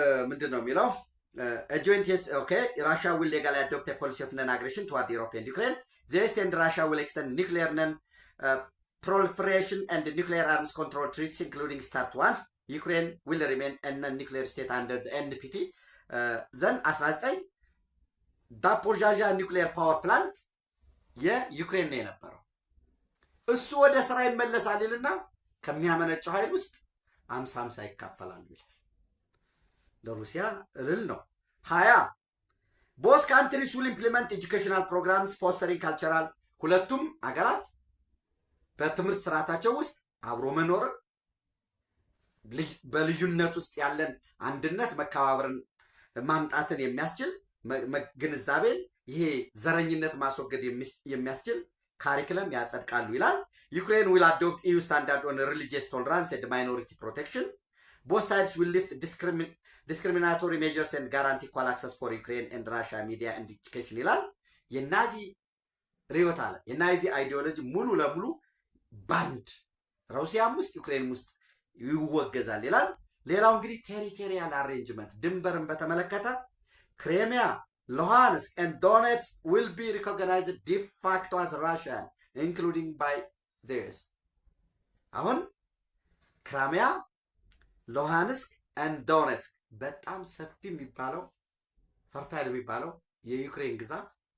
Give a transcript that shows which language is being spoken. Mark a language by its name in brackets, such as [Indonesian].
[Amharic] ምንድን ነው የሚለው [English] joint yes okay Russia will legally adopt a policy of non-aggression toward Europe and Ukraine. The US and Russia will extend nuclear non-proliferation and nuclear arms control treaties including START 1. Ukraine will remain a non-nuclear state under the NPT. Then 19 Zaporizhzhia nuclear power plant [Amharic] የዩክሬን ነው የነበረው። እሱ ወደ ስራ ይመለሳል ይልና ከሚያመነጨው ኃይል ውስጥ 50-50 ይካፈላሉ ይላል። ለሩሲያ እልል ነው። [English] 20 both countries will implement educational programs fostering cultural [Amharic] ሁለቱም አገራት በትምህርት ስርዓታቸው ውስጥ አብሮ መኖርን በልዩነት ውስጥ ያለን አንድነት መከባበርን ማምጣትን የሚያስችል ግንዛቤን ይሄ ዘረኝነት ማስወገድ የሚያስችል ካሪኩለም ያጸድቃሉ ይላል። ዩክሬን [English] will adopt EU standard on religious tolerance and minority protection. Both sides will lift discriminatory measures and guarantee equal access for Ukraine and Russia media and education [Amharic] ይላል። የናዚ ርዕዮተ ዓለም የናዚ አይዲዮሎጂ ሙሉ ለሙሉ ባንድ ሩሲያም ውስጥ ዩክሬንም ውስጥ ይወገዛል ይላል። ሌላው እንግዲህ ቴሪቶሪያል አሬንጅመንት ድንበርን በተመለከተ ክሬሚያ ሉሃንስክ [English] and Donetsk will be recognized de facto as Russian including by the US [Amharic] አሁን ክራሚያ ሉሃንስክ [English] and Donetsk [Amharic] በጣም ሰፊ የሚባለው ፈርታይል የሚባለው የዩክሬን ግዛት